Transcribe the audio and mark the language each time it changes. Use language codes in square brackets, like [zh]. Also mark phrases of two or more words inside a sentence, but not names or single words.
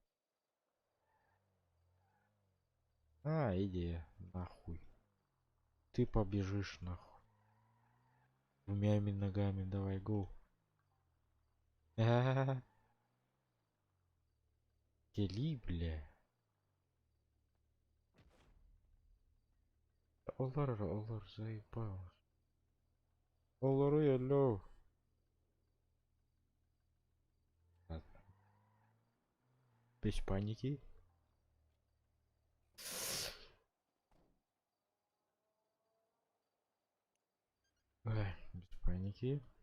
[ru] А, идея, нахуй. Ты побежишь, нахуй. Двумя ногами, давай, гоу. Кели, бля. Олар, заебал. Олар, алло. Ладно. Без паники. Ой, без паники.